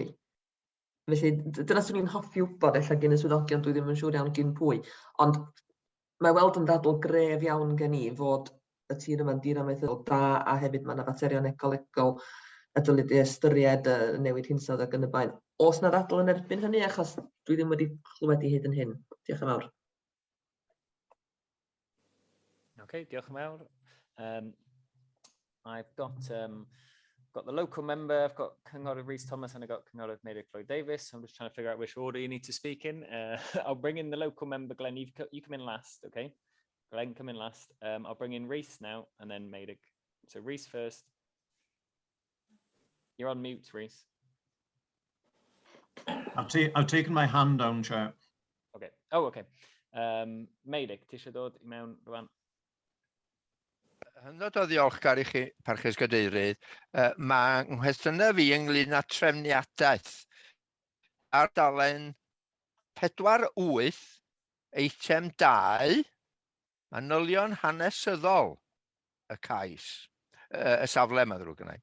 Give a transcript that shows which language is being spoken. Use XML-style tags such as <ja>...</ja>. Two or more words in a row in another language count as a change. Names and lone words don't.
<cy>Felly, dyna swn i'n hoffi wybod, ella gen y swyddogion, dwi ddim yn siŵr iawn gyn pwy, ond mae weld yn dadl gref iawn gen i fod y tir yma'n dir amaethyddol da, a hefyd mae yna faterion ecolegol a dylid ei ystyried newid hinsawdd ac yn y blaen. Oes na ddadl yn erbyn hynny, achos dwi ddim wedi clywed i hyd yn hyn. Diolch yn fawr. Okay, diolch yn fawr.</cy> <en>I've got the local member, I've got Cynghorydd Rhys Thomas, and I've got Cynghorydd Davies. I'm just trying to figure out which order you need to speak in. I'll bring in the local member, Glenn. You come in last, okay? Glenn, come in last. I'll bring in Rhys now, and then Maidig. So Rhys first. You're on mute, Rhys. I've taken my hand down, Chair. Okay. Oh, okay.</en> <cy>Maidig, ti eisiau dod I mewn rwan? Hynod o ddiolchgar I chi, parchus Gadeirydd. Mae nghwestiynau fi ynglyn â trefniadaeth ar dalen 4.8, eitem 2, manylion hanesyddol y CAIS, y safle yma ddrwg yna.</cy>